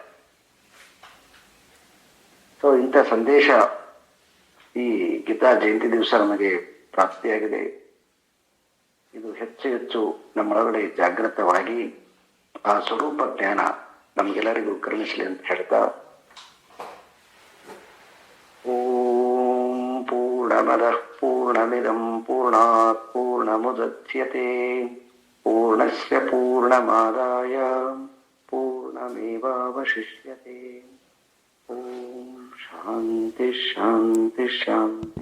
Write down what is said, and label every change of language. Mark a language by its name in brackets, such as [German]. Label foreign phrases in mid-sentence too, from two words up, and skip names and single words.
[Kannada] ಸೊ ಇಂಥ ಸಂದೇಶ ಈ ಗೀತಾ ಜಯಂತಿ ದಿವಸ ನಮಗೆ ಪ್ರಾಪ್ತಿಯಾಗಿದೆ. ಇದು ಹೆಚ್ಚು ಹೆಚ್ಚು ನಮ್ಮೊಳಗಡೆ ಜಾಗೃತವಾಗಿ ಆ ಸ್ವರೂಪ ಜ್ಞಾನ ನಮ್ಗೆಲ್ಲರಿಗೂ ಕರುಣಿಸಲಿ ಅಂತ ಹೇಳ್ತಾ, [Sanskrit] ಓಂ ಪೂರ್ಣಮದಃ ಪೂರ್ಣಮಿದಂ ಪೂರ್ಣಾತ್ ಪೂರ್ಣಮುದಚ್ಯತೆ ಪೂರ್ಣಸ್ಯ ಪೂರ್ಣಮಾದಾಯ ಪೂರ್ಣಮೇವಾವಶಿಷ್ಯತೆ. ಓಂ ಶಾಂತಿ ಶಾಂತಿ ಶಾಂತಿ.